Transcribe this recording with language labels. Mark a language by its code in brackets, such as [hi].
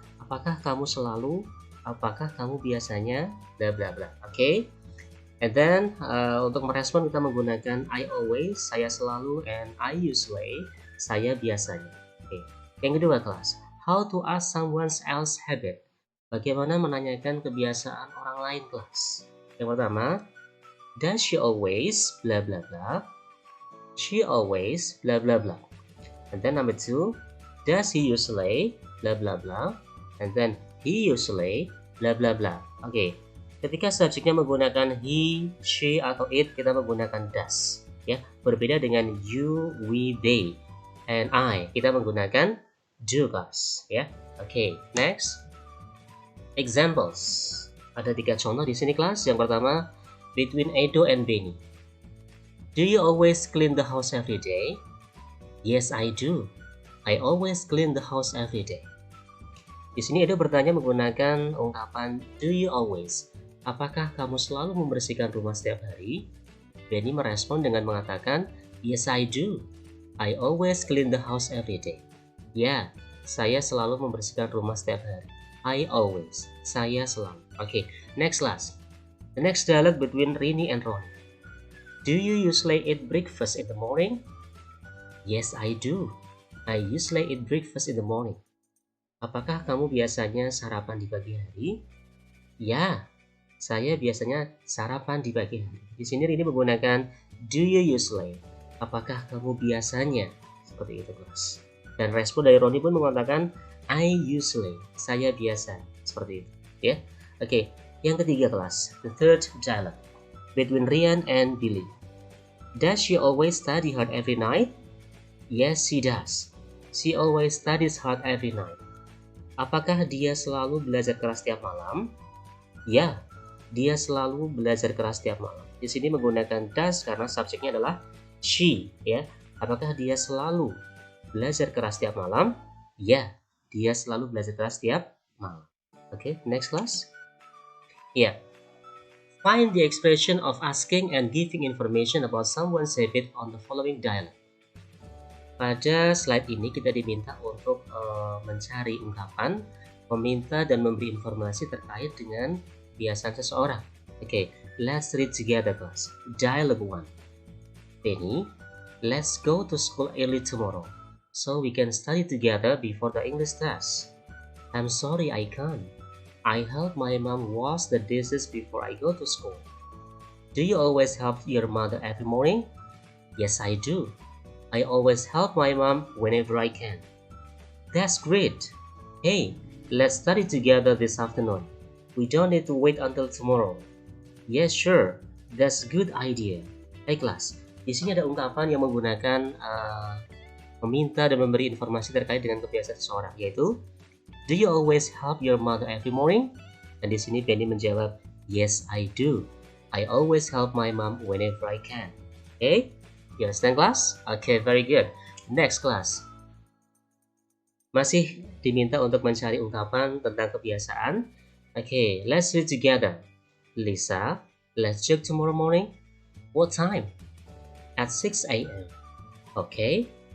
[id] Apakah kamu selalu? Apakah kamu biasanya? Bla bla bla. Oke. And then untuk merespon kita menggunakan [en] I always, [id] saya selalu, [en] and I usually, [id] saya biasanya. Oke. Yang kedua kelas, [en] how to ask someone else habit. [id] Bagaimana menanyakan kebiasaan orang lain kelas. Yang pertama, [en] does she always blah blah blah? She always blah blah blah. And then number 2, does he usually blah blah blah? And then he usually blah blah blah. [id] Oke. Ketika subjeknya menggunakan he, she, atau it, kita menggunakan does. Ya, berbeda dengan [en] you, we, they, and I, [id] kita menggunakan do class. Ya, oke. [en] Next. Examples. [id] Ada 3 contoh di sini kelas. Yang pertama, [en] between Edo and Benny. Do you always clean the house every day? Yes, I do. I always clean the house every day. [id] Di sini Edo bertanya menggunakan ungkapan do you always. Apakah kamu selalu membersihkan rumah setiap hari? Benny merespon dengan mengatakan, [en] yes, I do. I always clean the house every day. [id] Ya, saya selalu membersihkan rumah setiap hari. [en] I always. [id] Saya selalu. [en] Okay, next class. The next dialogue between Rini and Ronnie. Do you usually eat breakfast in the morning? Yes, I do. I usually eat breakfast in the morning. [id] Apakah kamu biasanya sarapan di pagi hari? Ya, saya biasanya sarapan di pagi hari. Di sini Rini menggunakan do you usually. Apakah kamu biasanya? Seperti itu kelas. Dan respon dari Ronnie pun mengatakan [en] I usually, [id] saya biasa, seperti itu, ya. Oke, yang ketiga kelas, [en] the third dialogue between Rian and Billy. Does she always study hard every night? Yes, she does. She always studies hard every night. [id] Apakah dia selalu belajar keras setiap malam? Ya, dia selalu belajar keras setiap malam. Di sini menggunakan does karena subjeknya adalah she, ya. Apakah dia selalu belajar keras setiap malam? Ya. Dia selalu belajar keras setiap malam. [en] Okay, next class. Find the expression of asking and giving information about someone's habit on the following dialogue. [id] Pada slide ini kita diminta untuk mencari ungkapan, meminta dan memberi informasi terkait dengan kebiasaan seseorang. [en] Okay, let's read together class. Dialogue 1. Benny, let's go to school early tomorrow, so we can study together before the English test. I'm sorry I can't. I help my mom wash the dishes before I go to school. Do you always help your mother every morning? Yes, I do. I always help my mom whenever I can. That's great. Hey, let's study together this afternoon. We don't need to wait until tomorrow. Yes, sure. That's a good idea. [id] Hey class, di sini ada ungkapan yang menggunakan meminta dan memberi informasi terkait dengan kebiasaan seseorang, yaitu [en] do you always help your mother every morning? [id] Dan di sini Benny menjawab, [en] yes, I do. I always help my mom whenever I can. Okay, you understand class? Okay, very good. Next class. [id] Masih diminta untuk mencari ungkapan tentang kebiasaan. [en] Okay, let's read together. Lisa, let's jog tomorrow morning. What time? At 6 a.m. Okay.